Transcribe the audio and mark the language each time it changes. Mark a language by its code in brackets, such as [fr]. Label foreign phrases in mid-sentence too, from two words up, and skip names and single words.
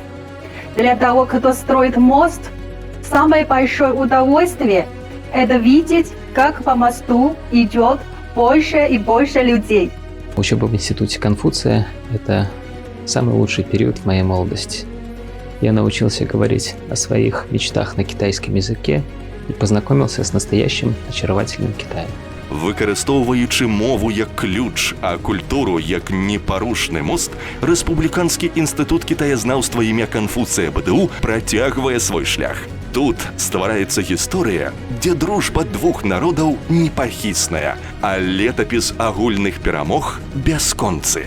[ru] Для того, кто строит мост, самое большое удовольствие – это видеть, как по мосту идет больше и больше людей. Учеба в институте Конфуция – это самый лучший период в моей молодости. Я научился говорить о своих мечтах на китайском языке и познакомился с настоящим очаровательным Китаем. [be] Выкарыстоўваючы мову як ключ, а культуру як непарушны мост, Рэспубліканскі інстытут кітаязнаўства імя Канфуцыя БДУ працягвае свой шлях. Тут ствараецца гісторыя, дзе дружба двух народаў непахісная, а летапіс агульных перамог бясконцы.